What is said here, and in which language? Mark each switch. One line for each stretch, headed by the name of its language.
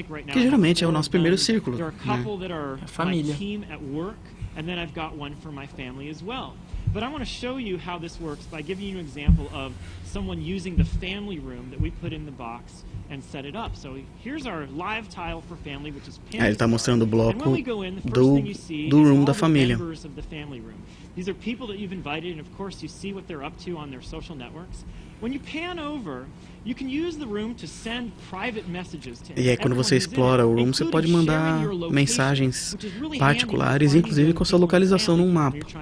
Portuguese: Que geralmente é o nosso primeiro círculo, né? A família.
English: And then I've got one for my family as well. But I want to show you how this works by giving you an example of someone using the family room that we put in the box and set it up. So here's our live tile for family, which is
Portuguese: ele está mostrando o bloco do room da família.
English: These are people that you've invited, and of course you see what they're up to on their social networks. When you pan over, you can use the room to send private messages to
Portuguese: E aí quando você explora o room, você pode mandar mensagens particulares, inclusive com a sua localização num mapa.